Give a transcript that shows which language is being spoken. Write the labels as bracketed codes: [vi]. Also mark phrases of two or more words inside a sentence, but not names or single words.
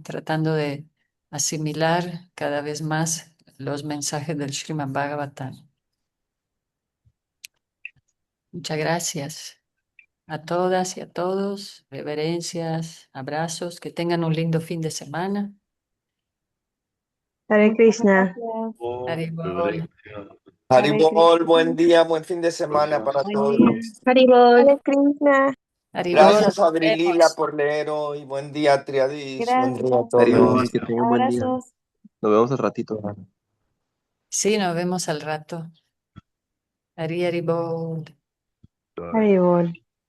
[es] Tratando de asimilar cada vez más los mensajes del Srimad Bhagavatam. Muchas gracias. A todas y a todos, reverencias, abrazos, que tengan un lindo fin de semana. Hare Krishna. Haribol. Hare Haribol, buen Krishna. día, buen fin de semana para Buen día. todos. Haribol. Hare Krishna. Haribol, nos Gracias, Adrilila, vemos. por leer hoy. Buen día, Triadis. Buen día a Gracias. todos. Que tengan buen día. Abrazos. Nos vemos al ratito. Sí, nos vemos al rato. Haribol. Haribol.